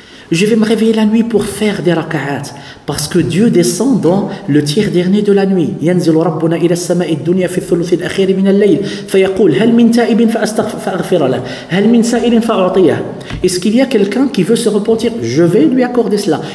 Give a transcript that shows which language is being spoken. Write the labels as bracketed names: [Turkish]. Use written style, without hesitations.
[French] Je vais me réveiller la nuit pour faire des raka'at, parce que Dieu descend dans le tiers dernier de la nuit. [Arabic] ينزل ربنا إلى السماء الدنيا في الثلث الأخير من الليل فيقول هل من تائب فأغفر له هل من سائل فأعطيه. [French] Est-ce qu'il y a quelqu'un qui veut se repentir? Je vais lui accorder cela.